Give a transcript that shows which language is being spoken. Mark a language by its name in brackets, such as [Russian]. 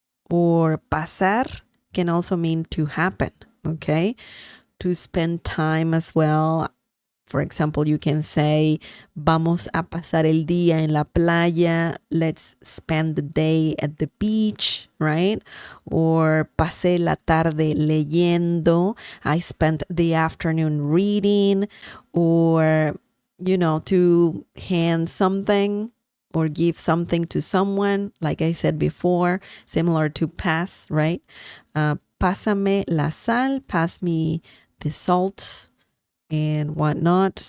[English] Or pasar can also mean to happen. Okay, to spend time as well. For example, you can say, [Spanish] vamos a pasar el día en la playa. [English] Let's spend the day at the beach, right? [Spanish] Or pasé la tarde leyendo. [English] I spent the afternoon reading. Or, to hand something or give something to someone, like I said before, similar to pass, right? [Spanish] Pásame la sal, [English] pass me the salt and whatnot.